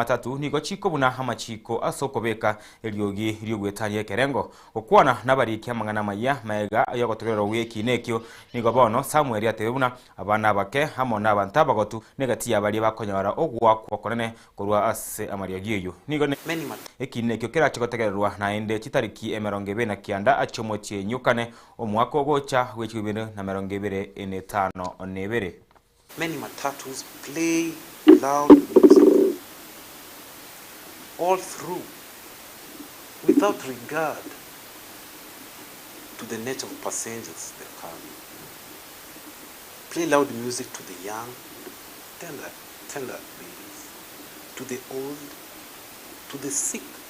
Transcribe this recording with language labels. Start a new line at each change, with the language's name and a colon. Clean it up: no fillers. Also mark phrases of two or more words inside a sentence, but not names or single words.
Gusii: matatu nigo chiko buna amachiko asokobeka eliogi ryogwetanye kerengo okwana nabari kyamangana maya maega yagotorero wiki nekyo nigo bono Samuel atebire buna abana bake hamo nabanta bagotu negati abali bakonyora ogwakwa konene korwa ase amariogi eyo nigo ekinekyo kera chikotegererwa naende chitariki 20 achomochie nyukane omwaka ogocha wechibire na 2025 nebere.
English: Many matatus play loud music all through without regard to the nature of passengers that come. Play loud music to the young, tender babies, to the old, to the sick.